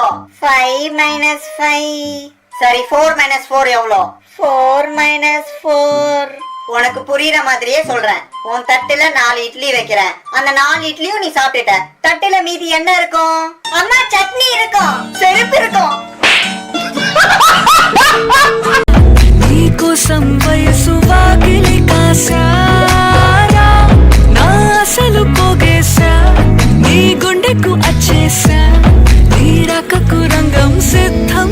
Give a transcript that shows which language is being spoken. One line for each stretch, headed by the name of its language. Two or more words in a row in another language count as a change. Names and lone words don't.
Tamil: 5 - 5 சரி, 4 - 4 எவ்வளோ? 4 - 4 உனக்கு புரியுற மாதிரியே சொல்றேன். உன் தட்டுல 4 இட்லி வைக்கிறேன். அந்த 4 இட்லியும் நீ சாப்பிட்டுட்ட. தட்டுல மீதி என்ன இருக்கும்? அம்மா, சட்னி இருக்கும், செருப்பு இருக்கும்.
Telugu: నీకోసం వయసు వాకిలి కాసారా నా అసలు పోగేశా నీ గుండెకు అచ్చేసా నీ రకకు రంగం సిద్ధ